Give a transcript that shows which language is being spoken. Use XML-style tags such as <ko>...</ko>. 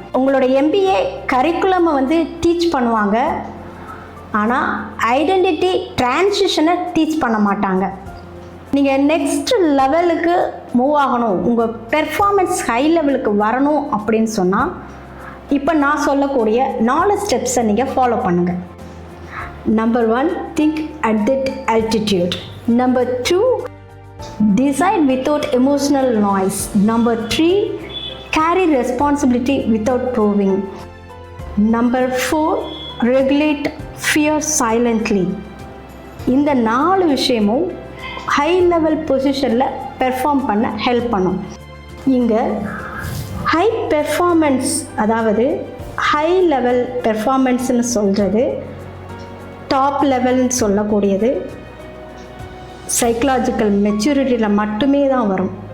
<ta>உங்களோட MBA கரிக்குலமை teach பண்ணுவாங்க, ஆனால் ஐடென்டிட்டி டிரான்சிஷனை டீச் பண்ண மாட்டாங்க. நீங்கள் நெக்ஸ்ட் லெவலுக்கு மூவ் ஆகணும், உங்கள் பெர்ஃபார்மன்ஸ் ஹை லெவலுக்கு வரணும் அப்படின்னு சொன்னால் இப்போ நான் சொல்லக்கூடிய 4 ஸ்டெப்ஸை நீங்கள் ஃபாலோ பண்ணுங்கள்.</ta> <en>Number 1, think at that altitude. Number 2, decide without emotional noise. Number 3, carry responsibility without proving. Number 4, regulate fear silently.</en> <ta>இந்த 4 விஷயமும் ஹை லெவல் பொசிஷனில் பெர்ஃபார்ம் பண்ண ஹெல்ப் பண்ணும். இங்கே ஹை பெர்ஃபார்மன்ஸ், அதாவது ஹை லெவல் பெர்ஃபார்மன்ஸ்னு சொல்கிறது டாப் லெவல்னு சொல்லக்கூடியது சைக்கலாஜிக்கல் மெச்சூரிட்டியில் மட்டுமே தான் வரும்.</ta>